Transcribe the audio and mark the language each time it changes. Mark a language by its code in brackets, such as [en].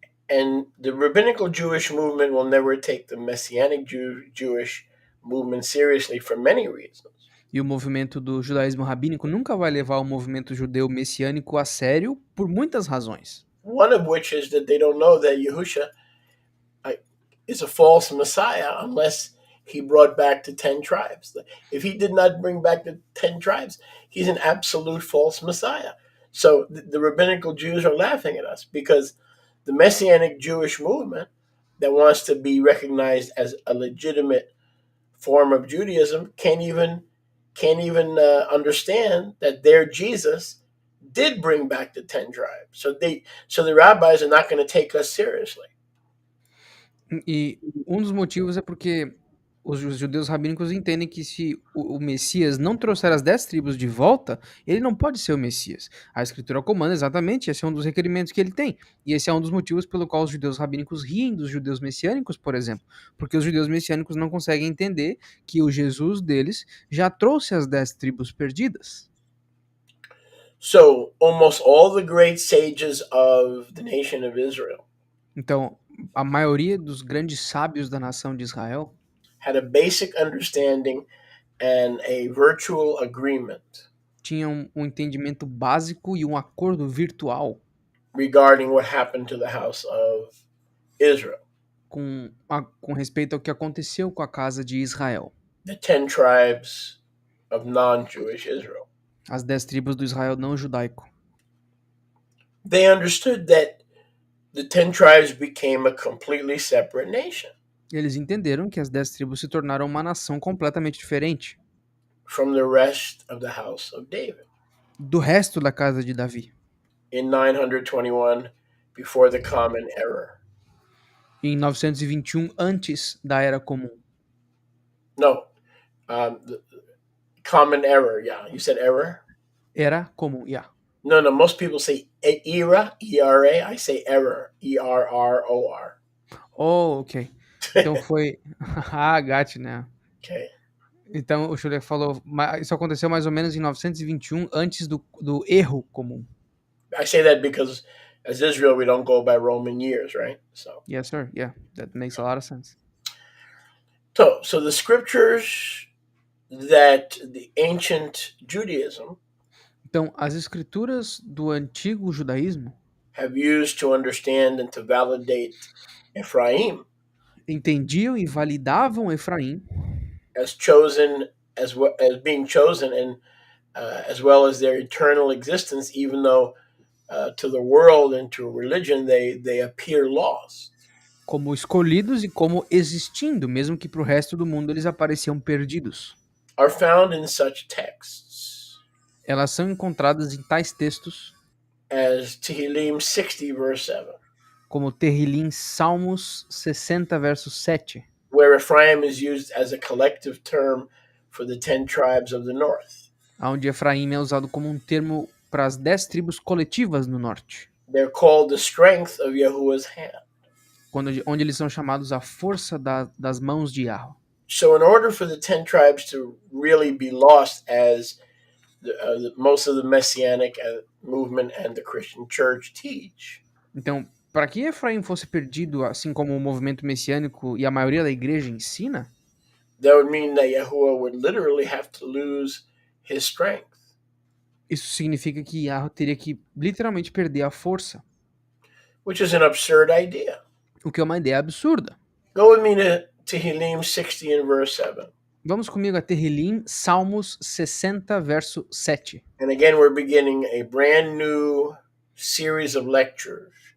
[en] And the rabbinical Jewish movement will never take the Messianic Jewish movement seriously for many reasons. [pt] E o movimento do judaísmo rabínico nunca vai levar o movimento judeu messiânico a sério por muitas razões. [en] One of which is that they don't know that Yahusha is a false Messiah unless he brought back the 10 tribes. If he did not bring back the 10 tribes, he's an absolute false Messiah. So the rabbinical Jews are laughing at us because the Messianic Jewish movement that wants to be recognized as a legitimate form of Judaism can't even understand that their Jesus did bring back the 10 tribes. So the rabbis are not going to take us seriously. [pt] E um dos motivos é porque os judeus rabínicos entendem que se o Messias não trouxer as 10 tribos de volta, ele não pode ser o Messias. A Escritura comanda exatamente, esse é um dos requerimentos que ele tem. E esse é um dos motivos pelo qual os judeus rabínicos riem dos judeus messiânicos, por exemplo. Porque os judeus messiânicos não conseguem entender que o Jesus deles já trouxe as 10 tribos perdidas. [en] So almost all the great sages of the nation of Israel [pt] Então, a maioria dos grandes sábios da nação de Israel [en] had a basic understanding and a virtual agreement [pt] tinham um entendimento básico e um acordo virtual [en] regarding what happened to the house of Israel. [pt] com respeito ao que aconteceu com a casa de Israel, [en] the 10 tribes of non-Jewish Israel. [pt] as 10 tribos do Israel não judaico. [en] They understood that the 10 tribes became a completely separate nation [pt] Eles entenderam que as 10 tribos se tornaram uma nação completamente diferente [en] from the rest of the house of David. [pt] do resto da casa de Davi. [en] In 921, before the Common Era. [pt] Em 921, antes da Era Comum. [en] No, the Common Era. Yeah, you said error? [pt] Era Comum, [en] yeah. No, most people say era, E-R-A. I say error, E-R-R-O-R. Oh, ok. [pt] Então foi... [en] ah, got you, [pt] né? [en] Okay. [pt] Então o Schuller falou, isso aconteceu mais ou menos em 921, antes do erro comum. [en] I say that because as Israel, we don't go by Roman years, right? So, Yes, sir. Yeah, that makes a lot of sense. so the scriptures that the ancient Judaism [pt] Então, as escrituras do antigo judaísmo [en] have used to understand and to validate Ephraim [pt] entendiam e validavam Efraim [en] as chosen, as being chosen, and as well as their eternal existence, even though to the world and to religion they appear lost. [pt] como escolhidos e como existindo, mesmo que para o resto do mundo eles apareciam perdidos. [en] Are found in such texts [pt] Elas são encontradas em tais textos [en] as Tehillim 60, verse 7, [pt] como Terrilim Salmos 60, verso 7, [en] where Ephraim is used as a collective term for the 10 tribes of the north. [pt] onde Efraim é usado como um termo para as 10 tribos coletivas no norte. [en] They're called the strength of Yahuwah's hand. [pt] Onde eles são chamados a força das mãos de Yahweh. [en] So in order for the 10 tribes to really be lost, as most of the Messianic movement and the Christian church teach, [pt] Então, para que Efraim fosse perdido, assim como o movimento messiânico e a maioria da igreja ensina, [en] that would mean that Yahuwah would literally have to lose his strength. [pt] isso significa que Yahweh teria que literalmente perder a força, [en] Which is an absurd idea. [pt] o que é uma ideia absurda. [en] Go with me to Tehillim 60 and verse 7. [pt] Vamos comigo a Terrilim, Salmos 60, verso 7. [en] And again, we're beginning a brand new series of lectures.